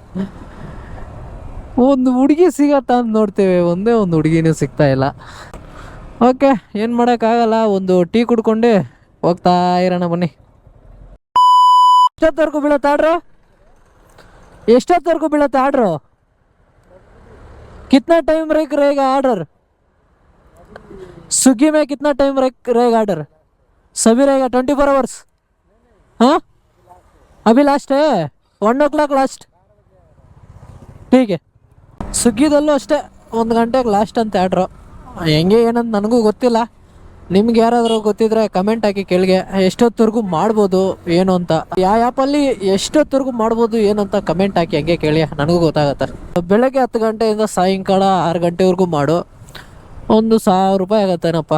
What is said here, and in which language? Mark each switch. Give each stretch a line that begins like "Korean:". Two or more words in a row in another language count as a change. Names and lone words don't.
Kannada: ಒಂದು ಹುಡುಗಿ ಸಿಗತ್ತಾ ಅಂತ ನೋಡ್ತೇವೆ, ಒಂದೇ ಒಂದು ಹುಡುಗಿನೂ ಸಿಗ್ತಾ ಇಲ್ಲ. ಓಕೆ ಏನು ಮಾಡೋಕ್ಕಾಗಲ್ಲ, ಒಂದು ಟೀ ಕುಡ್ಕೊಂಡು ಹೋಗ್ತಾ ಇರೋಣ ಬನ್ನಿ. ಎಷ್ಟೊತ್ತವರೆಗೂ ಬೀಳತ್ತೆ ಆರ್ಡ್ರು? ಎಷ್ಟೊತ್ತವರೆಗೂ ಬೀಳತ್ತೆ ಆರ್ಡ್ರು?
Hindi: कितना टाइम रहेगा ऑर्डर? स्विगी में कितना टाइम रहेगा ऑर्डर? सभी रहेगा 24 आवर्स? हाँ अभी लास्ट है 1 o'clock लास्ट. ठीक है.
Kannada: ಸ್ವಿಗ್ಗಿದಲ್ಲೂ ಅಷ್ಟೇ 1 ಗಂಟೆಗೆ ಲಾಸ್ಟ್ ಅಂತ ಆರ್ಡ್ರು. ಹೆಂಗೆ ಏನಂತ ನನಗೂ ಗೊತ್ತಿಲ್ಲ. ನಿಮ್ಗೆ ಯಾರಾದರೂ ಗೊತ್ತಿದ್ರೆ ಕಮೆಂಟ್ ಹಾಕಿ ಕೆಳಗೆ. ಎಷ್ಟೊತ್ತವರೆಗೂ ಮಾಡ್ಬೋದು ಏನು ಅಂತ, ಯಾವ ಆ್ಯಪಲ್ಲಿ ಎಷ್ಟೊತ್ತವರೆಗೂ ಮಾಡ್ಬೋದು ಏನು ಅಂತ ಕಮೆಂಟ್ ಹಾಕಿ ಹಂಗೆ ಕೇಳಿ, ನನಗೂ ಗೊತ್ತಾಗತ್ತೆ. ಬೆಳಗ್ಗೆ 10 ಗಂಟೆಯಿಂದ ಸಾಯಂಕಾಲ 6 ಗಂಟೆವರೆಗೂ ಮಾಡು, ಒಂದು 1000 ರೂಪಾಯಿ ಆಗತ್ತೇನಪ್ಪ.